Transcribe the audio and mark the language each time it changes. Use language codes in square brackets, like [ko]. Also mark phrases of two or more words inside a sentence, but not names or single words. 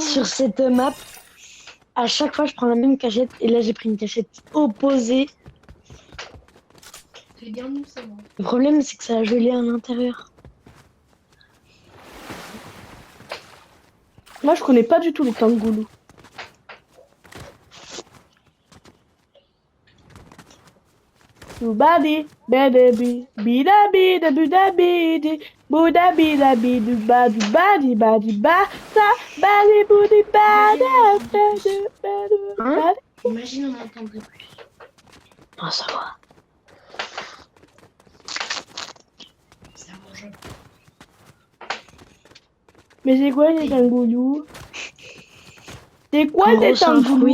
[fr] Sur cette map, à chaque fois, je prends la même cachette. Et là, j'ai pris une cachette opposée. Regarde-nous, c'est bon. Le problème, c'est que ça a gelé à l'intérieur. Moi, je connais pas du tout les tangoulous. Boubadi, badabi, bidabi, dabudabidi, boudabi, dabi, dubadi, badi, badi, ba, sa, badi, boudi, bada, badi, badi, Hein? badi. Imagine, on n'entendrait plus. Ah, ça va. C'est immangeable. Mais c'est quoi les tangoulous? C'est quoi En gros, les c'est un tangoulous?